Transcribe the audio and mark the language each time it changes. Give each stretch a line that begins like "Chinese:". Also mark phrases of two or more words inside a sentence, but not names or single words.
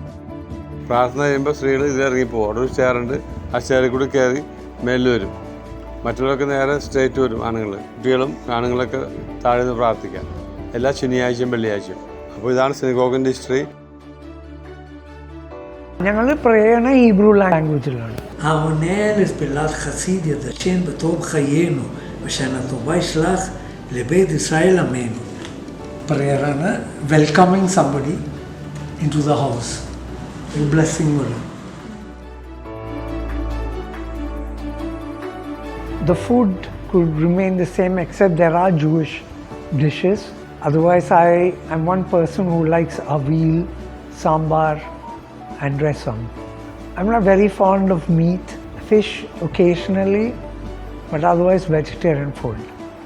Malayalam: പ്രാർത്ഥന ചെയ്യുമ്പോൾ സ്ത്രീകൾ ഇതിലിറങ്ങിപ്പോവും. അവിടെ ഒരു ചെയറുണ്ട്, ആ ചെയറിൽ കൂടി കയറി മേലിൽ വരും. മറ്റുള്ളവർക്ക് നേരെ സ്ട്രേറ്റ് വരും ആണുങ്ങൾ. കുട്ടികളും ആണുങ്ങളൊക്കെ താഴെ നിന്ന് പ്രാർത്ഥിക്കാം എല്ലാ ശനിയാഴ്ചയും വെള്ളിയാഴ്ചയും. അപ്പോൾ ഇതാണ് സിനഗോഗിൻ്റെ ഹിസ്റ്ററി. ഞങ്ങൾ
English: prayer Hebrew languageലാണ്.
Hebrew: העונה לפעולת חסיד ידשן בתום חיינו, ושנה טובה ישלח לבית ישראל עמנו.
English: prayerആണ് welcoming somebody in to the house,
Malayalam: ഒരു ബ്ലെസ്സിങ് പോലെ.
English: The food could remain the same except there are Jewish dishes. Otherwise, I am one person who likes avil, sambar and rasam. I'm not very fond of meat, fish occasionally, but otherwise vegetarian food.